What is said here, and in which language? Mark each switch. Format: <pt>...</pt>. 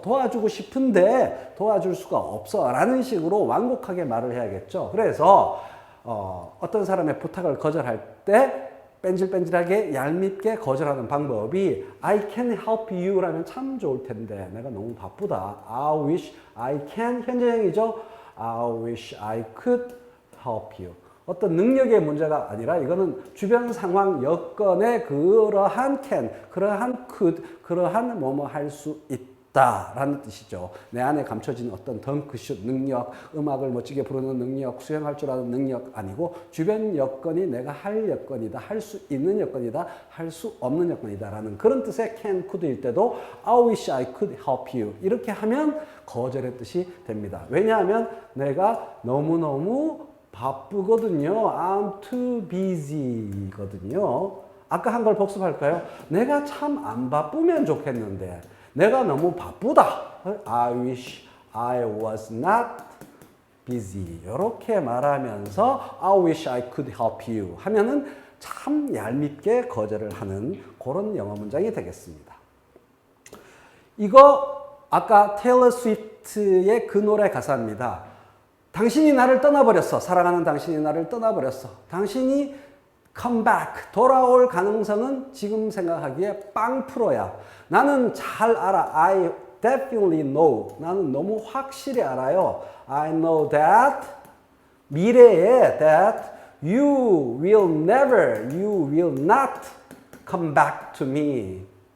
<ko>도와주고 싶은데 도와줄 수가 없어. 라는 식으로 완곡하게 말을 해야겠죠. 그래서 어떤 사람의 부탁을 거절할 때 뺀질뺀질하게 얄밉게 거절하는 방법이</ko> <en>I can help you</en> <ko>라면 참 좋을 텐데 내가 너무 바쁘다.</ko> <en>I wish I can</en> <ko>현재형이죠.</ko> <en>I wish I could help you.</en> <ko>어떤 능력의 문제가 아니라 이거는 주변 상황 여건에 그러한 can, 그러한 could, 그러한 뭐뭐 할 수 있다라는 뜻이죠. 내 안에 감춰진 어떤 덩크슛 능력, 음악을 멋지게 부르는 능력, 수영할 줄 아는 능력 아니고 주변 여건이 내가 할 여건이다, 할 수 있는 여건이다, 할 수 없는 여건이다라는 그런 뜻의 can, could일 때도</ko> <en>I wish I could help you</en> <ko>이렇게 하면 거절의 뜻이 됩니다. 왜냐하면 내가 너무너무 바쁘거든요.</ko> <en>I'm too busy</en> <ko>거든요. 아까 한 걸 복습할까요? 내가 참 안 바쁘면 좋겠는데 내가 너무 바쁘다.</ko> <en>I wish I was not busy.</en> <ko>이렇게 말하면서</ko> <en>I wish I could help you</en> <ko>하면은 참 얄밉게 거절을 하는 그런 영어 문장이 되겠습니다. 이거 아까 테일러 스위프트의 그 노래 가사입니다. 당신이 나를 떠나버렸어. 사랑하는 당신이 나를 떠나버렸어. 당신이</ko> <en>come back,</en> <ko>돌아올 가능성은 지금 생각하기에 0%야. 나는 잘 알아.</ko> <en>I definitely know.</en> <ko>나는 너무 확실히 알아요.</ko> <en>I know that,</en> <ko>미래에</ko> <en>that you will never, you will not come back to me.</en>